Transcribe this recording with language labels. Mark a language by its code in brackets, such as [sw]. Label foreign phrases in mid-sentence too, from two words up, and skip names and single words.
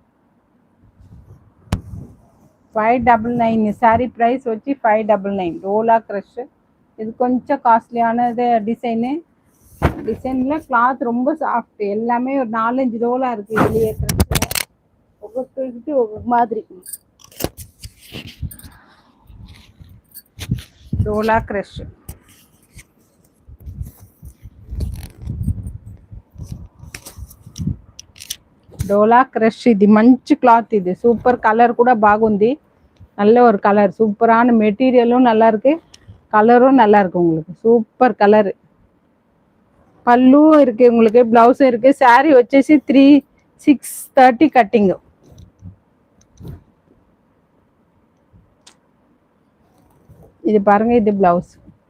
[te] 599 [en] saree price [te] వచ్చి 599. டோலா க்ரஷ். [ta] இது கொஞ்சம் காஸ்ட்லியானது டிசைனு. டிசைன்ல கிளாத் ரொம்ப சாஃப்ட். எல்லாமே ஒரு 4-5 ரோலா இருக்கு இதுலயே. ஒவ்வொருத்தருக்கு ஒவ்வொரு மாதிரி. [te] డోలా క్రష్. డోలా క్రష్ ఇది మంచి క్లాత్. ఇది సూపర్ కలర్ కూడా బాగుంది. [ta] நல்ல ஒரு கலர். சூப்பரான மெட்டீரியலும் நல்லா இருக்கு, கலரும் நல்லா இருக்கு. உங்களுக்கு சூப்பர் கலர். பல்லுவும் இருக்கு, உங்களுக்கு பிளவுஸும் இருக்கு. [te] saree వచ్చేసి 630 கட்டிங். [ta] இது பாருங்க, இது பிளவுஸ்.